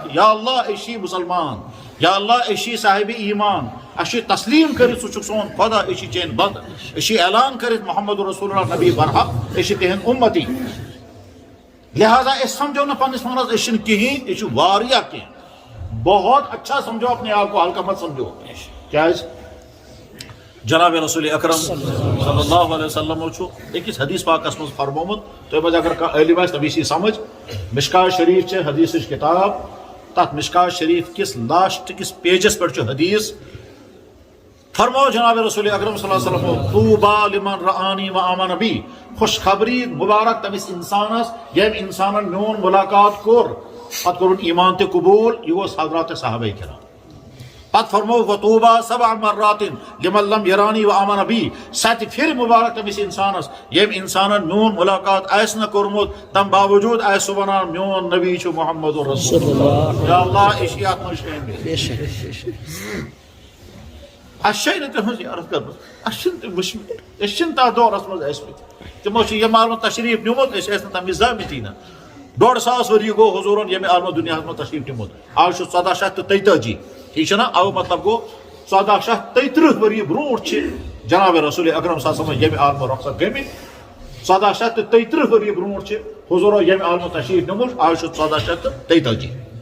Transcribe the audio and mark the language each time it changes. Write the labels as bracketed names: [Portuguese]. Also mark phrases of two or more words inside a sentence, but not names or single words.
[Kashmiri] یا اللہ أسۍ چھِ مُسلمان یا اللہ أسۍ چھِ صاحبِ ایٖمان اَسہِ چھِ تسلیٖم کٔرِتھ ژٕ چھُکھ سون خۄدا أسۍ چھِ چٲنۍ بنٛدٕ أسۍ چھِ اعلان کٔرِتھ [Arabic] محمد رسول اللہ [Kashmiri] نبی برحق أسۍ چھِ تِہنٛدۍ اُمتی لہٰذا أسۍ سمجھو نہٕ پننِس پانس أسۍ چھِنہٕ کِہیٖنۍ أسۍ چھِ واریاہ کینٛہہ [Urdu] بہت اچھا سمجھو اپنے آپ کو ہلکا مت سمجھو [Kashmiri] کیٛازِ جناب رسول اکرم [Arabic] صلی اللہ علیہ وسلم [Kashmiri] چھُ أکِس حدیث پاکس منٛز فرمومُت تۄہہِ منٛز اگر کانٛہہ عٲلِم آسہِ تٔمِس یی سمجھ مشکات شریٖف چھِ حدیثٕچ کِتاب تتھ مشکات شریٖف کِس لاسٹ کِس پیجس پٮ۪ٹھ چھُ حدیث فرمو جناب رسول اکرم [Arabic] صلی اللہ علیہ وسلم طوبیٰ لمن رآنی وآمن بی [Kashmiri] خوش خبری مبارک تٔمِس انسانس ییٚمۍ انسانن میون ملاقات کوٚر پتہٕ کوٚرُن ایٖمان تہِ قبوٗل یہِ اوس حضرات صحابہ کرام پتہٕ فرمو [Arabic] وطوبیٰ 7 مرات لمن لم یرانی وآمن بی [Kashmiri] 7 پھِرِ مبارک تٔمِس انسانس ییٚمۍ انسانن میون ملاقات آسہِ نہٕ کوٚرمُت تمہِ باوجوٗد آسہِ سُہ ونان میون نبی چھُ [Arabic] محمد رسول اللہ [Kashmiri] یا اللہ أسۍ چھِ اتھ منٛز شٲمِل اَسہِ چھے نہٕ تِہنٛز یارت کٔرمٕژ اَسہِ چھِنہٕ تِم وٕچھمٕتۍ أسۍ چھِنہٕ تتھ دورس منٛز ٲسمٕتۍ تِمو چھِ ییٚمہِ عالمہٕ تشریٖف نیوٗمُت أسۍ ٲسۍ نہٕ تمہِ وِزِ زامٕتی نہٕ 150 ؤری گوٚو حضوٗرن ییٚمہِ عالمہٕ دُنیاہس منٛز تشریٖف نیوٗمُت آز چھُ 1443 ٹھیٖک چھُ نا اَوٕ مطلب گوٚو 1433 ؤری برونٛٹھ چھِ جناب رسول اکرم [Arabic] صلی اللہ علیہ وسلم [Kashmiri] ییٚمہِ عالمہٕ رۄخصت گٔمٕتۍ 1433 ؤری برونٛٹھ چھِ حضوٗرو ییٚمہِ عالمہٕ تشریٖف نیوٗمُت آز چھُ 1443